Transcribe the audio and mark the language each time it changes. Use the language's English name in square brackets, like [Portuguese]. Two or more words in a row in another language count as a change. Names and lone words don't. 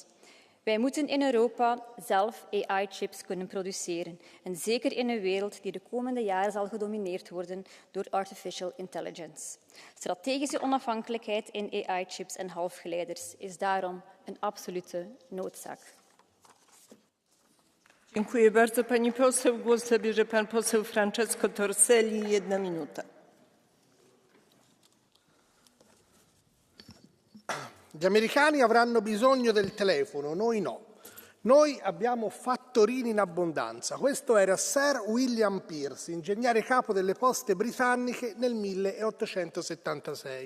[Dutch] Wij moeten in Europa zelf AI-chips kunnen produceren. En zeker in een wereld die de komende jaren zal gedomineerd worden door [English] artificial intelligence. [Dutch] Strategische onafhankelijkheid in AI-chips en halfgeleiders is daarom een absolute noodzaak. [Polish] Dziękuję bardzo pani poseł. Głos zabierze pan poseł Francesco Torselli. 1 minuta. [Italian] Gli americani avranno bisogno del telefono, noi no. Noi abbiamo fattorini in abbondanza. Questo era Sir William Pierce, ingegnere capo delle poste britanniche nel 1876.